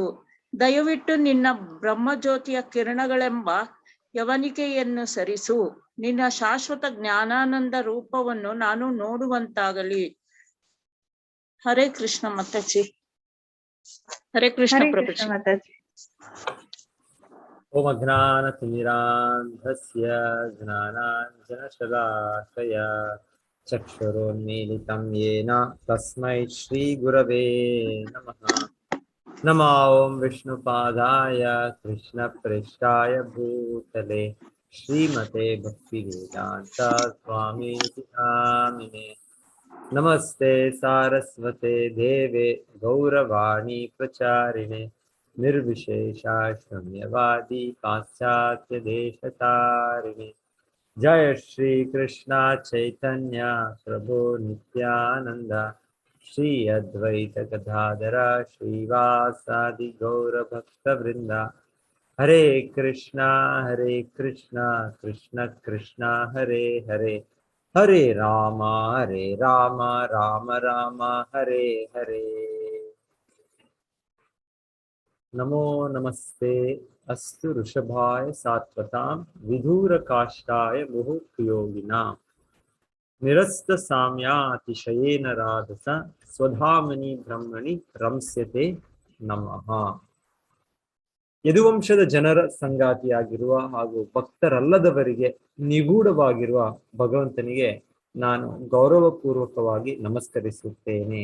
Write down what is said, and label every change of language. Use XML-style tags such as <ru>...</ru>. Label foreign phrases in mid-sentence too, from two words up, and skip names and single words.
<kn>ದಯವಿಟ್ಟು ನಿನ್ನ ಬ್ರಹ್ಮಜ್ಯೋತಿಯ ಕಿರಣಗಳೆಂಬ ಯವನಿಕೆಯನ್ನು ಸರಿಸು. ನಿನ್ನ ಶಾಶ್ವತ ಜ್ಞಾನಾನಂದ ರೂಪವನ್ನು ನಾನು ನೋಡುವಂತಾಗಲಿ.</kn> <sa>ಹರೇ ಕೃಷ್ಣ ಮಾತಾಜಿ. ಹರೇ ಕೃಷ್ಣ ಪ್ರಭುಜಿ. ಓಂ ಅಜ್ಞಾನತಿಮಿರಾಂಧಸ್ಯ ಜ್ಞಾನಾಂಜನಶಲಾಕಯ ಚಕ್ಷುರೋನ್ಮೀಲಿತಂ ಯೇನ ತಸ್ಮೈ ಶ್ರೀ ಗುರವೇ ನಮಃ. ನಮೋ ಓಂ ವಿಷ್ಣುಪಾದಾಯ ಕೃಷ್ಣಪ್ರೇಷ್ಠಾಯ ಭೂತಲೆ ಶ್ರೀಮತೆ ಭಕ್ತಿವೇದಾಂತ ಸ್ವಾಮೀತಿ ನಾಮಿನೇ. ನಮಸ್ತೆ ಸಾರಸ್ವತೆ ದೇವೆ ಗೌರವಾಣಿ ಪ್ರಚಾರಿಣೆ ನಿರ್ವಿಶೇಷ ಶೂನ್ಯವಾದಿ ಪಾಶ್ಚಾತ್ಯ ದೇಶತಾರಿಣೆ. ಜಯ ಶ್ರೀ ಕೃಷ್ಣ ಚೈತನ್ಯ ಪ್ರಭು ನಿತ್ಯಾನಂದ ಶ್ರೀ ಅದ್ವೈತ ಗದಾಧರ ಶ್ರೀವಾಸಾದಿ ಗೌರ ಭಕ್ತ ವೃಂದ. ಹರೇ ಕೃಷ್ಣ ಕೃಷ್ಣ ಕೃಷ್ಣ ಹರೇ ಹರೇ, ಹರೇ ರಾಮ ರಾಮ ರಾಮ ಹರೇ ಹರೇ. ನಮೋ ನಮಸ್ತೆ ಅಸ್ತು ಋಷಭಾಯ ಸಾತ್ವತಾಂ ವಿಧೂರಕಾಷ್ಠಾಯ ಮುಹುರ್ಯೋಗಿನಾಂ ನಿರಸ್ತ ಸಾಮ್ಯಾತಿಶಯೇನ ರಾಧಸ ಸ್ವಧಾಮನಿ ಬ್ರಹ್ಮಣಿ ರಂಸ್ಯತೆ ನಮಃ.</sa> <kn>ಯದುವಂಶದ ಜನರ ಸಂಗಾತಿಯಾಗಿರುವ ಹಾಗೂ ಭಕ್ತರಲ್ಲದವರಿಗೆ ನಿಗೂಢವಾಗಿರುವ ಭಗವಂತನಿಗೆ ನಾನು ಗೌರವಪೂರ್ವಕವಾಗಿ ನಮಸ್ಕರಿಸುತ್ತೇನೆ.</kn>